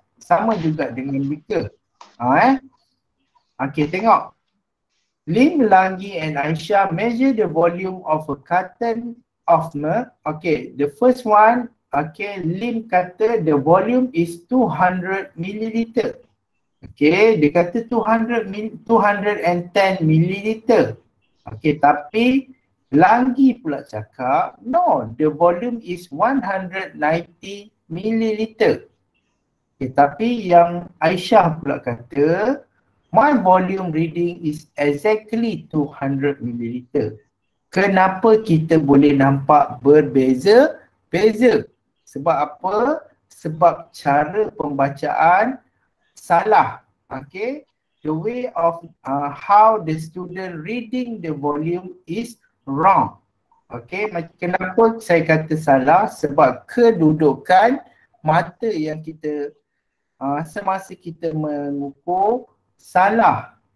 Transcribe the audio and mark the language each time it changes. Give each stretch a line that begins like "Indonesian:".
Malay: Sama juga dengan beaker. Okay, tengok.
English: Lim, Langgi and Aisyah measure the volume of a carton of milk. Okay, the first one, okay,
Malay: Lim kata
English: the volume is 200 milliliter.
Malay: Okay, dia kata 210 milliliter. Okay, tapi Langgi pula cakap,
English: no, the volume is 190 milliliter.
Malay: Okay, tapi yang Aisyah pula kata,
English: my volume reading is exactly 200 milliliter.
Malay: Kenapa kita boleh nampak berbeza-beza? Sebab apa? Sebab cara pembacaan salah.
English: Okay, the way of how the student reading the volume is wrong.
Malay: Okay, kenapa saya kata salah? Sebab kedudukan mata yang kita semasa kita mengukur salah.